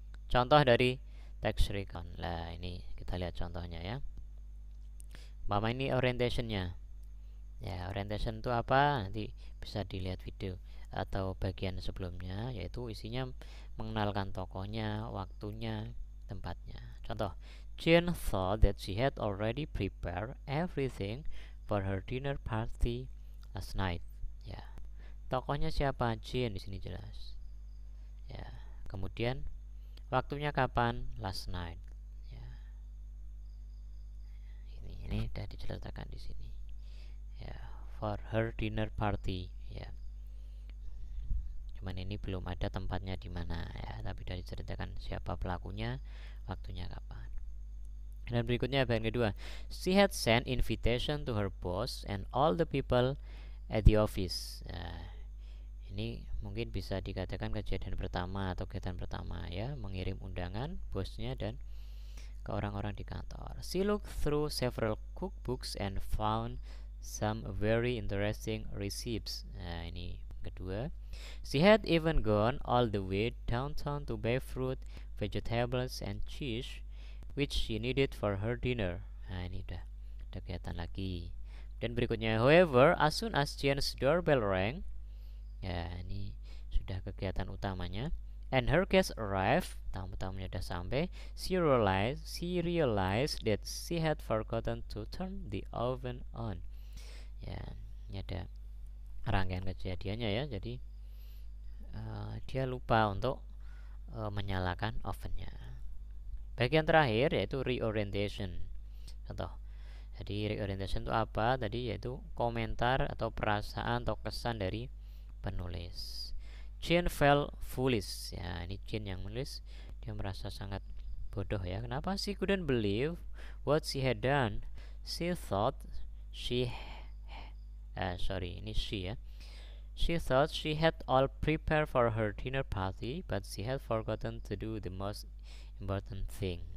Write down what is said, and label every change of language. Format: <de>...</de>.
<id>Contoh dari text recon. Nah, ini kita lihat contohnya ya. Mama ini orientationnya. Ya, orientation itu apa? Nanti bisa dilihat video atau bagian sebelumnya, yaitu isinya mengenalkan tokohnya, waktunya, tempatnya.</id> <en>Contoh, Jane thought that she had already prepared everything for her dinner party last night.</en> <id>Ya, tokohnya siapa? Jane di sini jelas. Ya, kemudian waktunya kapan?</id> <en>Last night.</en> <id>Ya, ini sudah diceritakan di sini. Ya,</id> <en>for her dinner party.</en> <id>Ya, cuman ini belum ada tempatnya di mana ya, tapi sudah diceritakan siapa pelakunya, waktunya kapan. Dan berikutnya bagian kedua,</id> <en>she had sent invitation to her boss and all the people at the office.</en> <id>Nah, ini mungkin bisa dikatakan kejadian pertama atau kegiatan pertama ya, mengirim undangan bosnya dan ke orang-orang di kantor.</id> <en>She looked through several cookbooks and found some very interesting recipes.</en> <id>Nah, ini kedua.</id> <en>She had even gone all the way downtown to buy fruit, vegetables, and cheese which she needed for her dinner.</en> <id>Nah, ini udah kegiatan lagi. Dan berikutnya,</id> <en>however, as soon as Jane's doorbell rang,</en> <id>ya ini sudah kegiatan utamanya,</id> <en>and her guest arrived,</en> <id>tamu-tamunya sudah sampai,</id> <en>she realized that she had forgotten to turn the oven on.</en> <id>Ya, ini ada rangkaian kejadiannya ya. Jadi dia lupa untuk menyalakan ovennya. Bagian terakhir yaitu reorientation. Contoh, jadi reorientation itu apa? Tadi yaitu komentar atau perasaan atau kesan dari penulis.</id> <en>Jane felt foolish.</en> <id>Ya, ini Jane yang menulis. Dia merasa sangat bodoh ya. Kenapa?</id> <en>She couldn't believe what she had done. She thought she ini she ya. She thought she had all prepared for her dinner party, but she had forgotten to do the most important thing.</en>